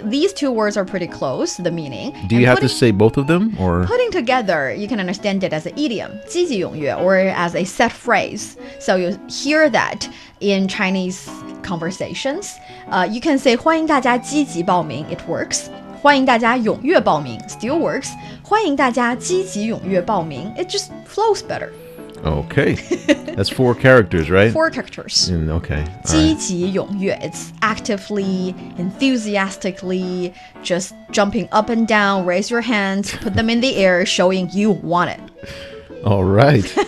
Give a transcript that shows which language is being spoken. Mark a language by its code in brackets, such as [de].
[en] These two words are pretty close, the meaning. Do you have to say both of them, or putting together, you can understand it as an idiom, 积极踊跃, or as a set phrase. So you hear that in Chinese conversations. You can say [zh] 欢迎大家积极报名, [en] it works. [zh] 欢迎大家踊跃报名 [en] still works. [zh] 欢迎大家积极踊跃报名, [en] it just flows better. Okay, that's 4 characters, right? 4 characters. Okay. 积极踊跃, it's actively, enthusiastically, just jumping up and down, raise your hands, put them in the air, showing you want it. All right.